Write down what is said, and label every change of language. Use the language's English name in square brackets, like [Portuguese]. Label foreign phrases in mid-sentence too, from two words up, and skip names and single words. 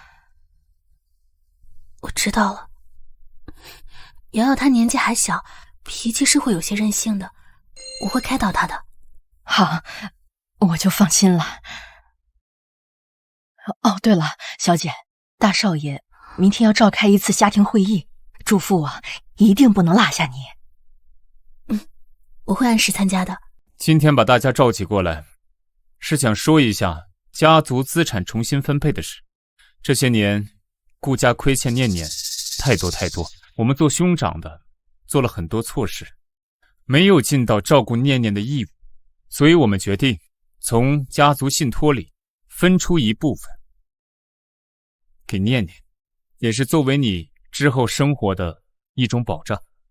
[Chinese] 我知道了。瑶瑶她年紀還小，脾氣是會有些任性的，我會開導她的。好，我就放心了。哦，對了，小姐，大少爺明天要召開一次家庭會議，囑咐我一定不能落下你。我會按時參加的。今天把大家召集過來，是想說一下家族資產重新分配的事。這些年，顧家虧欠念念太多，我們做兄長的做了很多錯事，沒有盡到照顧念念的義務，所以我們決定從家族信託裡分出一部分給念念，也是作為你之後生活的一種保障。